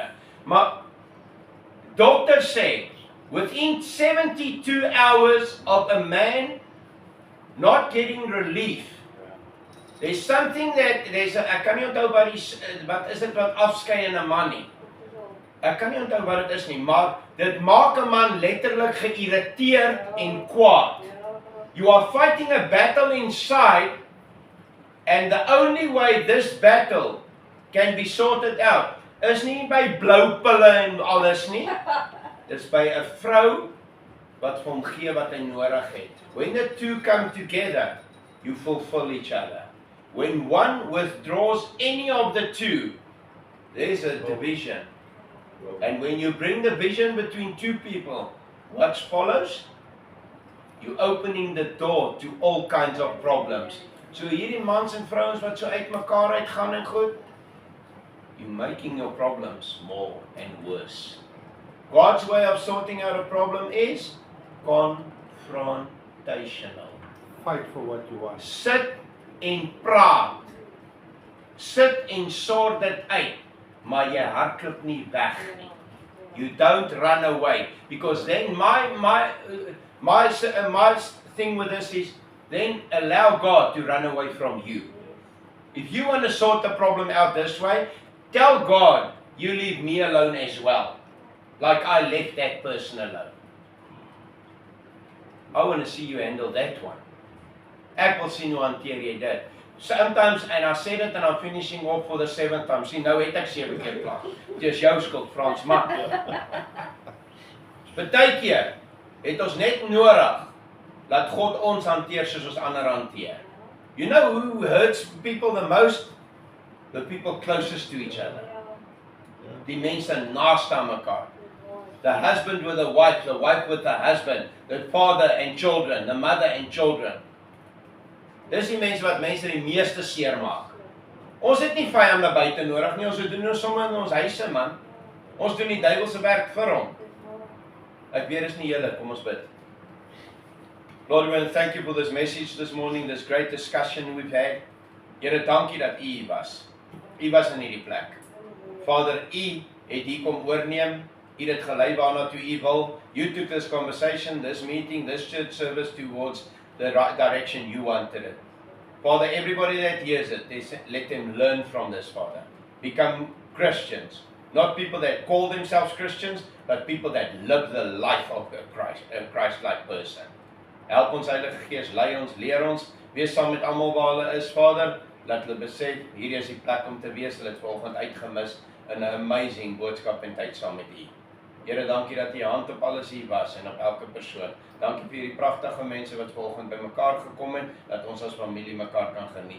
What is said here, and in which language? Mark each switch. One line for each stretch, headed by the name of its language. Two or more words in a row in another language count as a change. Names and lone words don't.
English: Maar doctors say, within 72 hours of a man not getting relief, there's something that,
Afrikaans: ek kan nie onthou wat is dit wat afskei in 'n man nie. Ek kan nie onthou wat dit is nie, maar dit maak 'n man letterlik geïrriteerd en kwaad.
English: You are fighting a battle inside, and the only way this battle can be sorted out is
Afrikaans: nie by blou pille en alles nie. Dis by 'n vrou wat vir hom gee wat hy nodig het.
English: When the two come together, you fulfill each other. When one withdraws any of the two, there's a division. And when you bring the division between two people, what follows? You're opening the door to all kinds of problems.
Afrikaans: So hierdie mans en vrouens wat so uitmekaar uitgaan en goed,
English: you're making your problems more and worse. God's way of sorting out a problem is confrontational. Fight for what you want.
Afrikaans: Sit en praat. Sit en sort dit uit, maar jy hardloop nie weg nie.
English: You don't run away, because then my thing with this is, then allow God to run away from you. If you want to sort the problem out this way, tell God, you leave me alone as well, like I left that person alone. I want to see you handle that one.
Afrikaans: Ek wil sien hoe hanteer jy dit.
English: Sometimes, and I said it and I'm finishing off for the 7th time,
Afrikaans: sien nou het ek 7 keer klaar. Dis jou skuld, Frans, maar partykeer het ons net nodig dat God ons hanteer soos ons ander hanteer.
English: You know who hurts people the most? The people closest to each other.
Afrikaans: Die mense naast aan mekaar.
English: The husband with the wife with the husband, the father and children, the mother and children.
Afrikaans: Dis die mense wat mense die meeste seer maak. Ons het nie vyande buite nodig nie, ons doen ons sommer in ons huise, man. Ons doen die duiwelse werk vir hom. Ek weet dis nie julle, kom ons bid.
English: Lord, we want to thank you for this message this morning, this great discussion we've had.
Afrikaans: Here, dankie dat u hier was. U was in hierdie plek. Vader, u het hier kom oorneem. U het gelei waarna toe u wil.
English: You took this conversation, this meeting, this church service towards the right direction you wanted it. Father, everybody that hears it, let them learn from this, Father. Become Christians. Not people that call themselves Christians, but people that live the life of a Christ-like person.
Afrikaans: Help ons, Heilige Gees, lei ons, leer ons, wees saam met almal waar hulle is, Vader. Laat hulle besef, hierdie is die plek om te wees, hulle het vanoggend uitgemis in 'n amazing boodskap en tyd saam met u. Here, dankie dat u hand op alles hier was en op elke persoon. Dankie vir hierdie pragtige mense wat vanoggend bymekaar gekom het, dat ons as familie mekaar kan geniet.